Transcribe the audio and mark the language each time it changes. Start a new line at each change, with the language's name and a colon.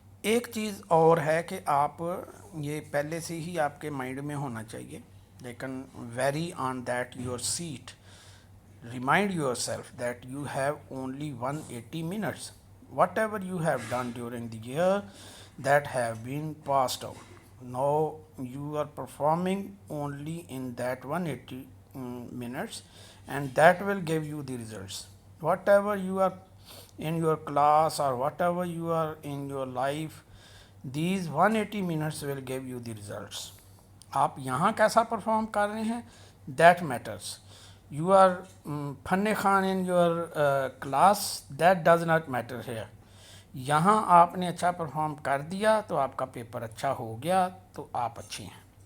Urdu: ایک چیز اور ہے کہ آپ یہ پہلے سے ہی آپ کے مائنڈ میں ہونا چاہیے، لیکن
English: Very on that your seat remind yourself that you have only 180 minutes. Whatever you have done during the year that have been passed out. Now you are performing only in that 180 minutes, and that will give you the results. Whatever you are in your class or whatever you are in your life, these 180 minutes will give you the results.
Urdu: آپ یہاں کیسا perform کر رہے ہیں
English: That matters. You are فن خان in your class, that does not matter here.
Urdu: یہاں آپ نے اچھا پرفارم کر دیا تو آپ کا پیپر اچھا ہو گیا تو آپ اچھے ہیں.